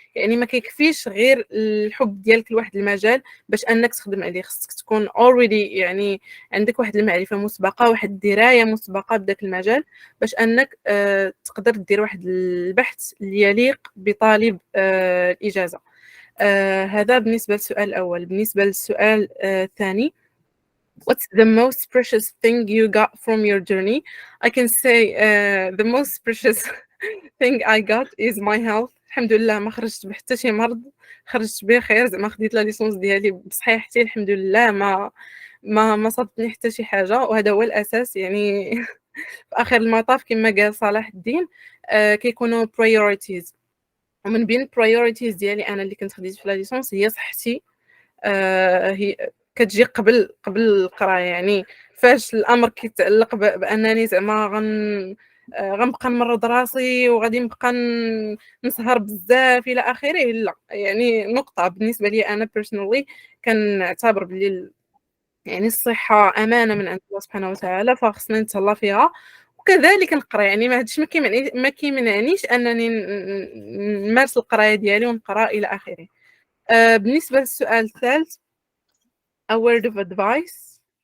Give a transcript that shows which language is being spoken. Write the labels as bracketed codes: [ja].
[ar] يعني ما كيكفيش غير الحب ديالك لواحد المجال باش انك تخدم عليه. خصك تكون اوريدي يعني عندك واحد المعرفه مسبقه، واحد الدرايه مسبقه بداك المجال، باش انك تقدر دير واحد البحث اللي يليق بطالب الاجازه. هذا بالنسبه للسؤال الاول. بالنسبه للسؤال الثاني، [en] what's the most precious thing you got from your journey? I can say the most precious thing I got is my health. [ar] الحمد لله ما خرجت بحتى شي مرض، خرجت بخير. زعما خديت لا ليسونس ديالي بصحيحتي الحمد لله، ما صابتني حتى شي حاجه، وهذا هو الاساس. يعني في اخر المطاف كما قال صلاح الدين كيكونوا priorities، ومن بين priorities ديالي انا اللي كنت خديت في لا ليسونس هي صحتي. هي كتجي قبل القرايه. يعني فاش الامر كيتعلق بانني زعما غنبقى نمرض راسي وغادي نبقى نسهر بزاف الى اخره، لا. يعني نقطه بالنسبه لي انا بيرسونالي كنعتبر بلي يعني الصحه امانه من عند الله سبحانه وتعالى، فخصنا نتهلا فيها. وكذلك نقرا، يعني ما هادشي ما كيمنعنيش انني نمارس القرايه ديالي ونقرا الى اخره. بالنسبة للسؤال الثالث [en] a word of advice.